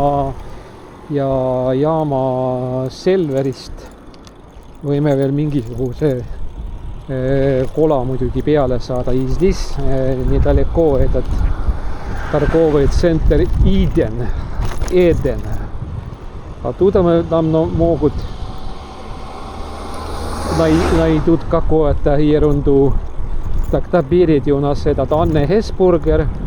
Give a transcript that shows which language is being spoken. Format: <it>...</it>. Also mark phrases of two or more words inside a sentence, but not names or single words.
<et>jaama Selverist võime veel mingisuguse kola muidugi peale saada.</et> <ru>И здесь недалеко этот торговый центр Eden. Оттуда нам могут найдут какую-то ерунду. Так, впереди у нас этот Анне Hesburger.</ru>